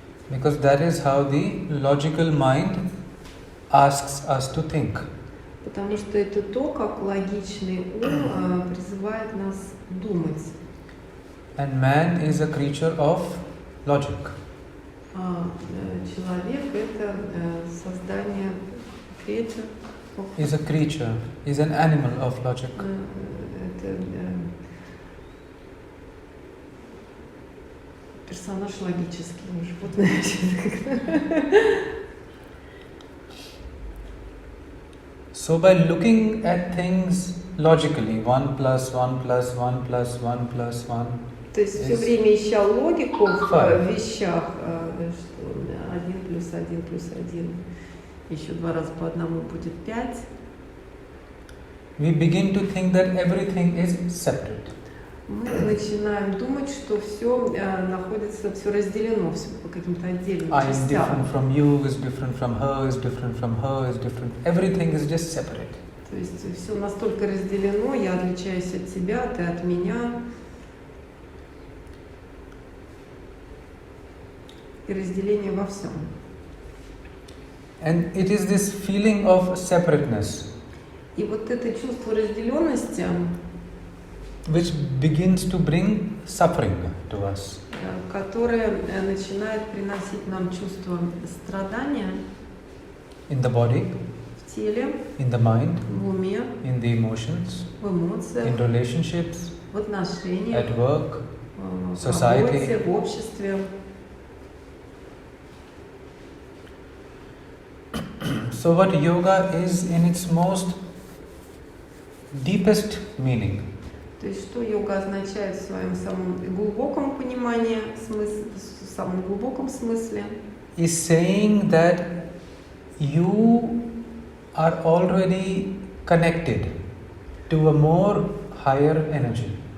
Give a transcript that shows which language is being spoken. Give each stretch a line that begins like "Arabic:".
English: Because that is how the logical mind asks us to think.
Russian: Потому что это то, как логичный ум призывает нас думать.
English: And man is a creature of logic.
Russian: А человек — это создание, creature,
English: Is a creature, is an animal of logic.
Russian: это персонаж логический, животное.
English: So by looking at things logically, 1 plus 1 plus 1 plus 1 plus 1,
Russian: То есть все время ища логику в
English: Five.
Russian: вещах, что 1 плюс 1 плюс 1, еще 2 раза по одному будет 5.
English: we begin to think that everything is separate.
Russian: Мы начинаем думать, что все находится, все разделено, все по каким-то отдельным
English: I am
Russian: частям.
English: different from you, is different from her, is different from her, is different. Everything is just separate.
Russian: То есть все настолько разделено, я отличаюсь от тебя, ты от меня. И разделение во всем.
English: And it is this feeling of separateness
Russian: И вот это чувство разделенности,
English: which begins to bring suffering to us.
Russian: которое начинает приносить нам чувство страдания
English: In the body,
Russian: в теле,
English: in the mind,
Russian: в уме,
English: in the emotions,
Russian: в эмоциях,
English: in relationships,
Russian: в отношениях,
English: at work.
Russian: в
English: society.
Russian: работе, в обществе.
English: So what yoga is in its most deepest meaning
Russian: То есть что йога означает в своем самом глубоком понимании, в самом глубоком смысле,
English: is saying that you are already connected to a more higher energy.